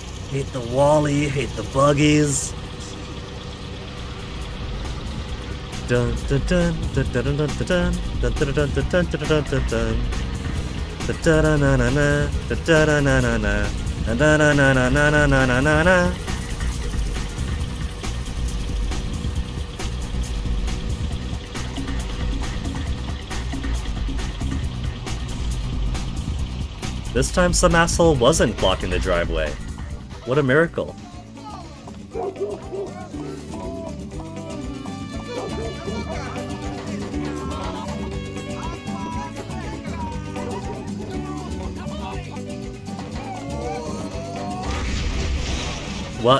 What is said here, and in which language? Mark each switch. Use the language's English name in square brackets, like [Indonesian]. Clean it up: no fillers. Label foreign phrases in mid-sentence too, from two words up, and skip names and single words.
[English] Hate the Wally, hate the buggies. Dun dun dun dun dun dun dun dun dun dun dun dun dun dun dun dun. Da da da na na na, da da da na na na, da da da na na na na na na na. This time some asshole wasn't blocking the driveway. What a miracle. What?